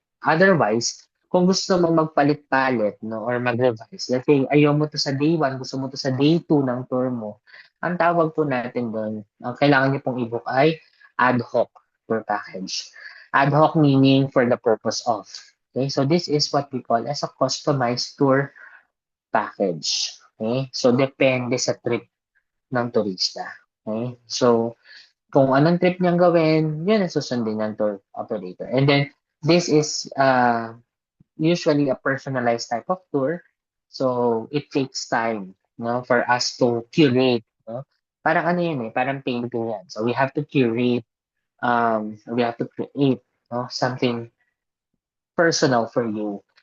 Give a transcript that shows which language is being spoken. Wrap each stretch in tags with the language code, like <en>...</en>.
<tl>Otherwise, kung gusto mong magpalit-palit, no, or mag-revise, let's say, ayaw mo to sa day 1, gusto mo to sa day 2 ng tour mo, ang tawag po natin doon, ang kailangan niyo pong i-book ay ad hoc tour package.</tl> <en>Ad hoc meaning for the purpose of. Okay, so this is what we call as a customized tour package.</en> <tl>Okay, so depende sa trip ng turista. Okay, so kung anong trip niyang gawin, yun ang susundin ng tour operator.</tl> <en>And then, this is usually a personalized type of tour. So, it takes time, no, for us to curate, no?</en> <tl>Parang ano yun eh, parang painting yan.</tl> <en>So, we have to curate, we have to create, no, something personal for you.</en>